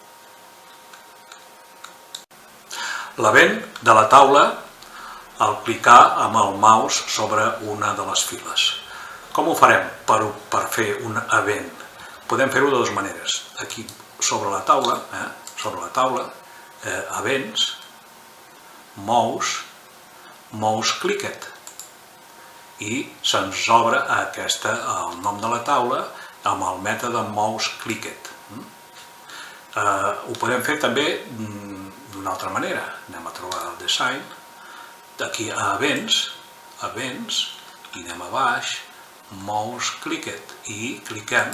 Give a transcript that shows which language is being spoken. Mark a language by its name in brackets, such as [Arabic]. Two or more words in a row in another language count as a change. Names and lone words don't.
[Catalan] L'event de la taula, al clicar amb el mouse sobre una de les files. Com ho farem per fer un event? Podem fer-ho de dues maneres. Aquí sobre la taula, [English] events, mouse, mouse clicked. [Catalan] I se'ns obre el nom de la taula amb el mètode [English] mouse clicked. [Catalan] Ho podem fer també d'una altra manera. Anem a trobar el design. Aquí a events, i anem a baix, [English] mouse clicked, [Catalan] i cliquem.